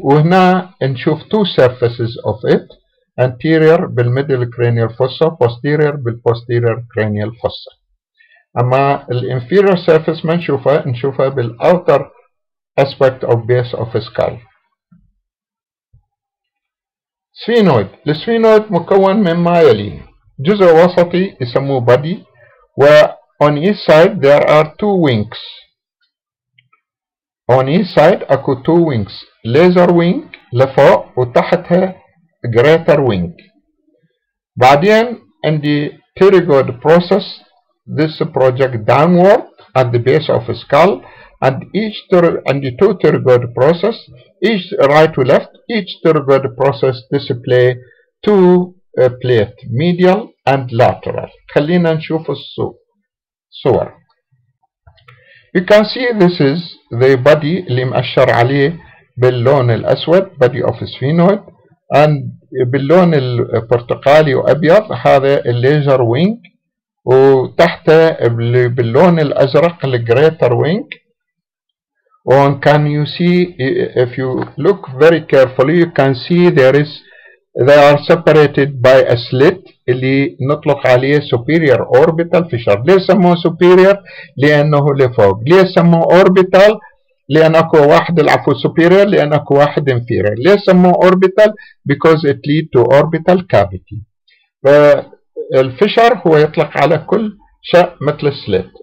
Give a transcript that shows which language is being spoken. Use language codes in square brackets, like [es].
[ar] وهنا نشوف [en] 2 surfaces of it, anterior بالmiddle cranial fossa, posterior بالposterior cranial fossa. أما inferior surface [ar] ما نشوفها [en] بالouter aspect of base of skull. [ar] سفينويد. السفينويد مكون مما يلي: جزء وسطي يسموه body، و [en] on each side there are 2 wings. on each side اكو 2 wings، laser wing لفوق وتحتها greater wing. [ar] بعدين عندي pterygoid process. [en] This project downward at the base of the skull, and عندي 2 pterygoid process, each right to left. Each pterygoid process display 2 plate, medial and lateral. [ar] خلينا نشوف الصور. [en] You can see this is the body [ar] اللي مأشر عليه باللون الأسود body of sphenoid، and باللون البرتقالي وأبيض هذا الليزر وينج، وتحته باللون الأزرق الجريتر وينج. [en] And can you see, if you look very carefully, you can see they are separated by a slit [ar] اللي نطلق عليه [en] superior orbital fissure. [ar] ليه سموه superior؟ لأنه لفوق. ليه سموه orbital؟ لأن أكو واحد العفو superior، لأن أكو واحد inferior. ليه سموه [en] orbital؟ because it lead to orbital cavity. [ar] فالفشر هو يطلق على كل شيء مثل السليت.